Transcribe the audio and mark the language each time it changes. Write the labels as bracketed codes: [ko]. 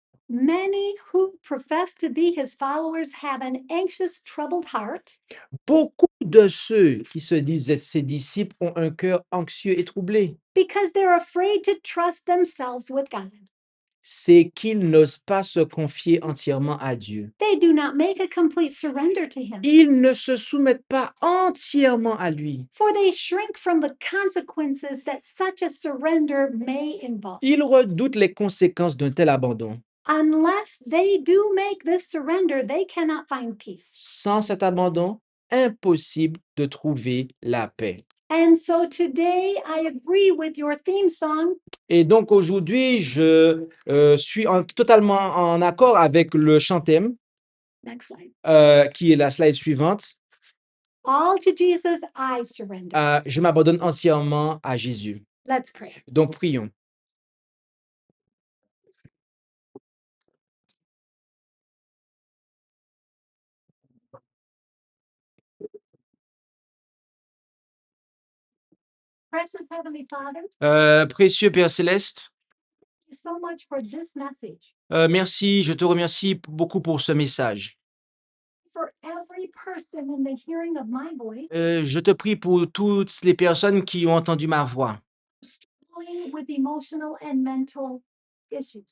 [en] Many who profess to be his followers have an anxious, troubled heart, [fr] Beaucoup de ceux qui se disent être ses disciples ont un cœur anxieux et troublé. [en] because they're afraid to trust themselves with God. [fr] C'est qu'ils n'osent pas se confier entièrement à Dieu. [en] They do not make a complete surrender to him, [fr] Ils ne se soumettent pas entièrement à lui. [en] for they shrink from the consequences that such a surrender may involve. [fr] Ils redoutent les conséquences d'un tel abandon. [en] Unless they do make this surrender, they cannot find peace. [fr] Sans cet abandon, impossible de trouver la paix. [en] And so today I agree with your theme song. [fr] Et donc aujourd'hui, je suis totalement en accord avec le chant-thème [en] Next slide. [fr] qui est la slide suivante. [en] All to Jesus I surrender. [fr] Je m'abandonne entièrement à Jésus. [en] Let's pray. [fr] Donc prions. [en] Precious Heavenly Father, [fr] Précieux Père Céleste, [en] thank you so much for this message. [fr] merci, je te remercie beaucoup pour ce message. [en] For every person in the hearing of my voice, [fr] Je te prie pour toutes les personnes qui ont entendu ma voix [en] struggling with emotional and mental issues.